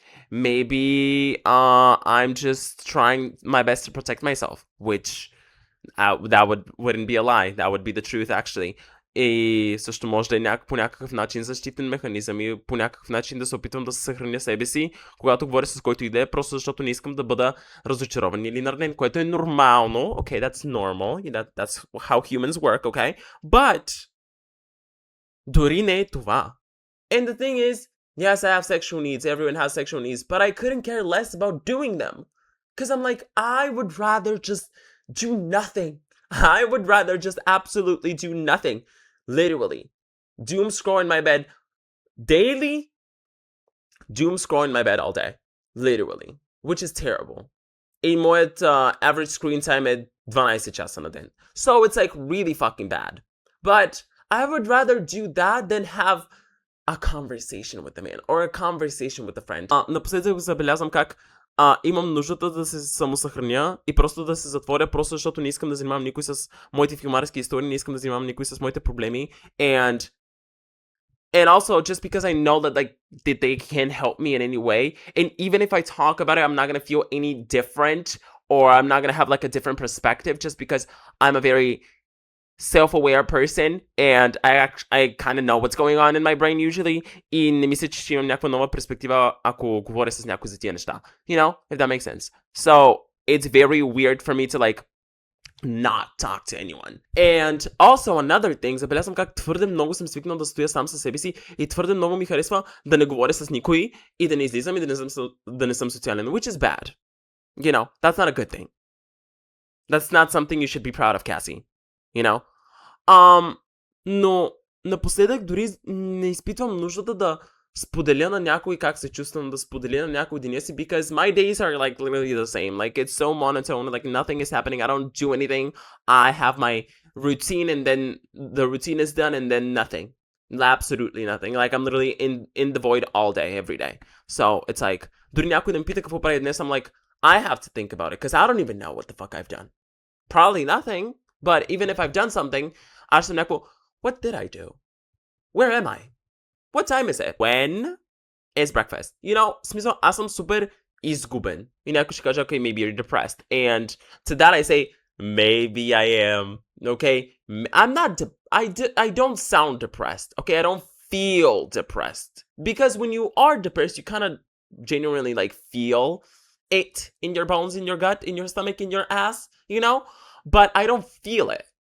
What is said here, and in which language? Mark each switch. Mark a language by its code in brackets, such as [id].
[en] Maybe I'm just trying my best to protect myself, which that wouldn't be a lie. That would be the truth, actually. [bg] И също може да е по някакъв начин защитен механизъм и по някакъв начин да се опитвам да се съхраня себе си, когато говоря с който и да е, просто защото не искам да бъда разочарован или наранен, което е нормално. [en] Okay, that's normal. That's how humans work, okay? But [bg] дори не е това. [en] And the thing is, yes, I have sexual needs. Everyone has sexual needs, but I couldn't care less about doing them. Because I'm like, I would rather just do nothing. I would rather just absolutely do nothing. Literally. Doom scroll in my bed daily. Doom scroll in my bed all day. Literally. Which is terrible. [bg] И моят average screen time е 12 часа на ден. [en] So it's like really fucking bad. But I would rather do that than have a conversation with a man or a conversation with a friend. [bg] Напоследък забелязвам как имам нуждата да се самосъхраня и просто да се затворя, просто защото не искам да занимавам никой с моите филмарски истории, не искам да занимавам никой с моите проблеми. [en] And also just because I know that like that they can help me in any way. And even if I talk about it, I'm not going to feel any different, or I'm not going to have like a different perspective just because I'm a very self-aware person and I kind of know what's going on in my brain usually, [bg] и не мисля, че имам някаква нова перспектива, ако говоря с някой за тия неща. [en] If that makes sense. So it's very weird for me to like not talk to anyone. And also another thing, [bg] забелязвам как твърде много съм свикнал да стоя сам със себе си и твърде много ми харесва да не говоря с никой и да не излизам и да не съм социален, [en] which is bad. That's not a good thing. That's not something you should be proud of, Cassie. [bg] Но напоследък дори не изпитвам нуждата да споделя на някой как се чувствам, да споделя на някой деня си, [en] because my days are like literally the same. Like it's so monotone, like nothing is happening. I don't do anything. I have my routine and then the routine is done and then nothing. Absolutely nothing. Like I'm literally in the void all day, every day. So it's like, [bg] дори някой да ме пита какво прави днес, [en] I'm like, I have to think about it because I don't even know what the fuck I've done. Probably nothing. But even if I've done something, [bg] аз съм някакво, [en] what did I do? Where am I? What time is it? When is breakfast? [bg] Смисъл, аз съм супер изгубен. И някой ще каже, [en] okay, maybe you're depressed. And to that I say, maybe I am. Okay? I'm not, I don't sound depressed. Okay? I don't feel depressed. Because when you are depressed, you kind of genuinely like feel it in your bones, in your gut, in your stomach, in your ass, But I don't feel it.